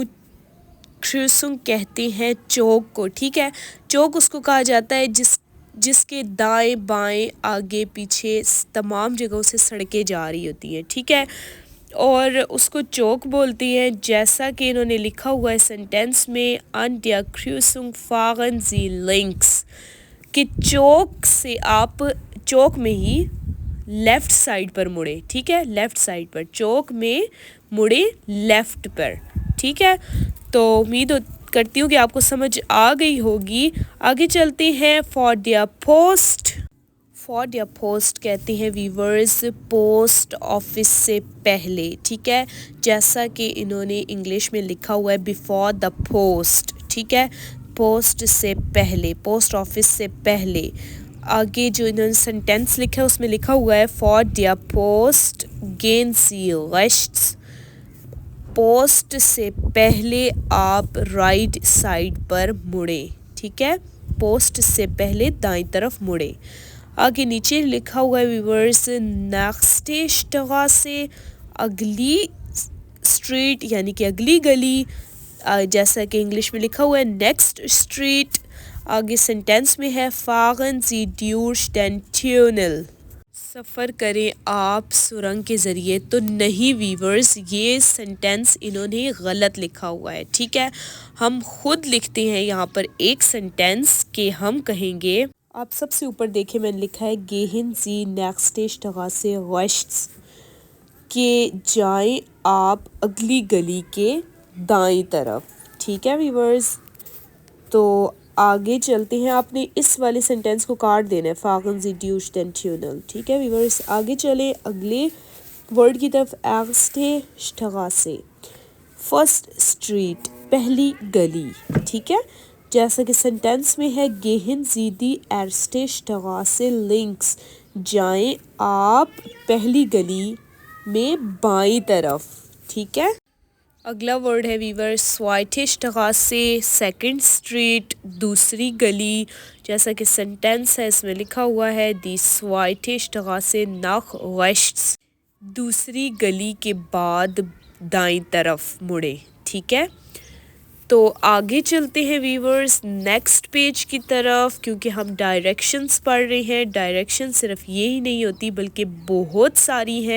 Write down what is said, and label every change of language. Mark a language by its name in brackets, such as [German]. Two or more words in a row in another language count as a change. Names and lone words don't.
[Hindi] क्रूसुंग कहते हैं चौक को, ठीक है। चौक उसको कहा जाता है जिसके दाएं बाएं आगे पीछे तमाम जगहों से सड़कें जा रही होती हैं, ठीक है। और उसको चौक बोलती हैं, जैसा कि इन्होंने लिखा हुआ है सेंटेंस में [German] An der Kreuzung fahren Sie links, [Hindi] कि चौक से आप चौक में ही [English] left side [Hindi] पर मुड़े, ठीक है। [English] left side [Hindi] पर, चौक में मुड़े लेफ़्ट पर, ठीक है। तो उम्मीद करती हूँ कि आपको समझ आ गई होगी। आगे चलते हैं [German] vor der Post. vor der Post [Hindi] कहते हैं वीवर्स [English] post office [Hindi] से पहले, ठीक है। जैसा कि इन्होंने इंग्लिश में लिखा हुआ है [English] before the post, [Hindi] ठीक है। पोस्ट से पहले, [English] post office [Hindi] से पहले। आगे जो इन्होंने सेंटेंस लिखा है उसमें लिखा हुआ है [German] vor der Post gehen Sie rechts. [Hindi] पोस्ट से पहले आप [English] right side [Hindi] पर मुड़े, ठीक है। पोस्ट से पहले दाईं तरफ मुड़े। आगे नीचे लिखा हुआ है व्यूअर्स [German] nächste Straße, [Hindi] अगली स्ट्रीट यानी कि अगली गली, जैसा कि इंग्लिश में लिखा हुआ है [English] next street. [German] आगे सेंटेंस में है fahren Sie durch den Tunnel, [Hindi] सफ़र करें आप सुरंग के ज़रिए। तो नहीं वीवर्स, ये सेंटेंस इन्होंने गलत लिखा हुआ है, ठीक है। हम खुद लिखते हैं यहाँ पर एक सेंटेंस के हम कहेंगे, आप सबसे ऊपर देखें मैंने लिखा है [German] gehen Sie nächste Straße rechts, [Hindi] के जाएं आप अगली गली के दाईं तरफ, ठीक है वीवर्स। तो आगे चलते हैं, आपने इस वाले सेंटेंस को काट देना है [German] fahren Sie durch den Tunnel, [Hindi] ठीक है वीवर्स। आगे चले अगले वर्ड की तरफ [German] erste Straße, [English] first street, [Hindi] पहली गली, ठीक है। जैसा कि सेंटेंस में है [German] gehen Sie die erste Straße links, [Hindi] जाएं आप पहली गली में बाईं तरफ, ठीक है। अगला वर्ड है वीवर [German] zweite Straße, [English] second street, [Hindi] दूसरी गली। जैसा कि सेंटेंस है इसमें लिखा हुआ है [German] die zweite Straße nach rechts, [Hindi] दूसरी गली के बाद दाईं तरफ मुड़े, ठीक है। तो आगे चलते हैं वीवर्स [English] next page [Hindi] की तरफ, क्योंकि हम डायरेक्शंस पढ़ रहे हैं। डायरेक्शन सिर्फ ये ही नहीं होती बल्कि बहुत सारी हैं।